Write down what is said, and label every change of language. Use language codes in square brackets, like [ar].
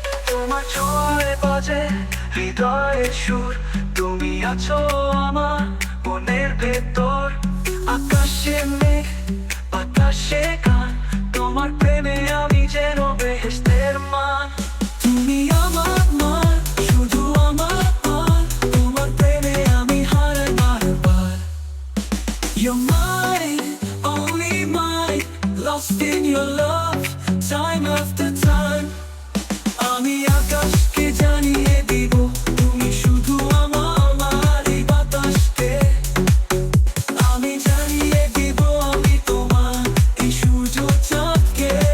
[bn] তোমার ছোঁয়ায় বাজে হৃদয়ের সুর, তুমি আছো আমার মনের ভেতর। আকাশে মেঘ, বাতাসে গান, তোমার প্রেমে আমি যেন বেহেশতের মান। তুমি আমার মান, শুধু আমার মান, তোমার প্রেমে আমি হারাই বারবার। [en] You're mine, only mine, lost in your love, time after time. [bn] আমি আকাশকে জানিয়ে দিব, তুমি শুধু আমার এই বাতাসকে। আমি জানিয়ে দিব আমি তোমার এই সূর্য চাঁদকে।